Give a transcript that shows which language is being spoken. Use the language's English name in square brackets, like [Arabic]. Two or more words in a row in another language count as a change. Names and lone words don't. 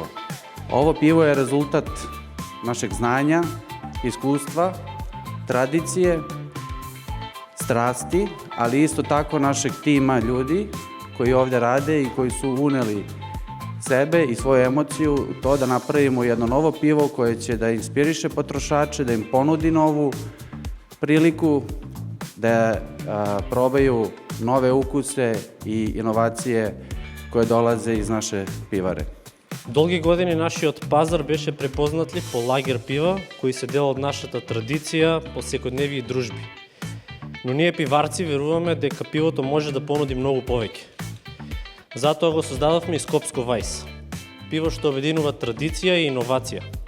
[Serbian] Ovo pivo je rezultat našeg znanja, iskustva, tradicije, strasti, ali isto tako našeg tima ljudi koji ovdje rade i koji su uneli sebe i svoju emociju u to da napravimo jedno novo pivo koje će da inspiriše potrošače, da im ponudi novu priliku da probaju nove ukuse i inovacije koje dolaze iz naše пиваре. [Macedonian] Долги години нашиот пазар беше препознатлив по лагер пива, кои се дел од нашата традиција по секојдневни дружби. Но ние пиварци веруваме дека пивото може да понуди многу повеќе. Затоа го создадовме и Skopsko Weiss, пиво што обединува традиција и иновација.